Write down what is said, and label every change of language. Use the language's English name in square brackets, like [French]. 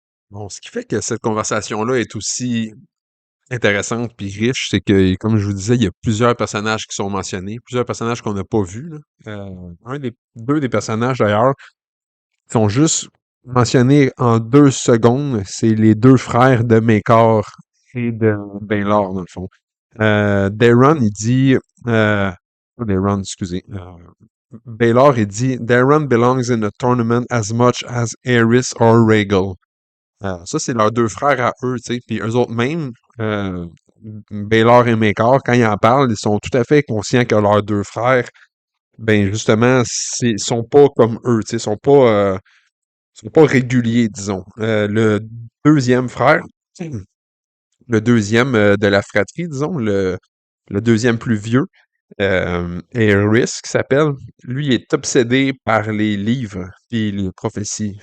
[French] Bon, ce qui fait que cette conversation-là est aussi intéressante puis riche, c'est que, comme je vous disais, il y a plusieurs personnages qui sont mentionnés, plusieurs personnages qu'on n'a pas vus, là. Deux des personnages d'ailleurs qui sont juste mentionnés en 2 secondes, c'est les deux frères de Maekar et de Baelor, dans le fond. [English] Daron, [French] il dit, pas Daron, excusez, Baelor, il dit, [English] Daron belongs in a tournament as much as Aerys or Rhaegal. [French] Ça, c'est leurs deux frères à eux, tu sais. Puis eux autres même, Baylor et Maekar, quand ils en parlent, ils sont tout à fait conscients que leurs deux frères, ben justement, sont pas comme eux, tu sais, sont pas réguliers, disons. Le deuxième frère, le deuxième de la fratrie, disons, le deuxième plus vieux, Eris, qui s'appelle, lui est obsédé par les livres et les prophéties.